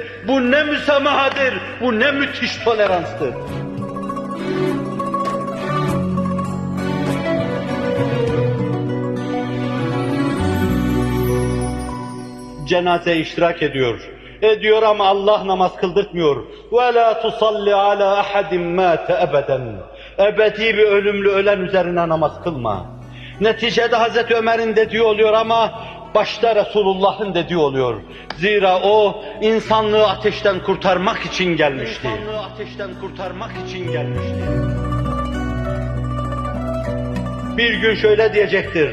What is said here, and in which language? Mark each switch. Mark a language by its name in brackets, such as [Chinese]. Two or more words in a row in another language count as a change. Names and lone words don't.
[Turkish] Bu ne müsamahadır? Bu ne müthiş toleranstır? Cenazeye iştirak ediyor. Ediyor ama Allah namaz kıldırtmıyor. [Arabic] وَلَا تُصَلِّ عَلَى أَحَدٍ مَاتَ أَبَدًا. [Turkish] Ebedi bir ölümlü ölen üzerine namaz kılma. Neticede Hazreti Ömer'in dediği oluyor ama başta Resulullah'ın dediği oluyor. Zira o insanlığı ateşten kurtarmak için gelmişti. İnsanlığı ateşten kurtarmak için gelmişti. Bir gün şöyle diyecektir.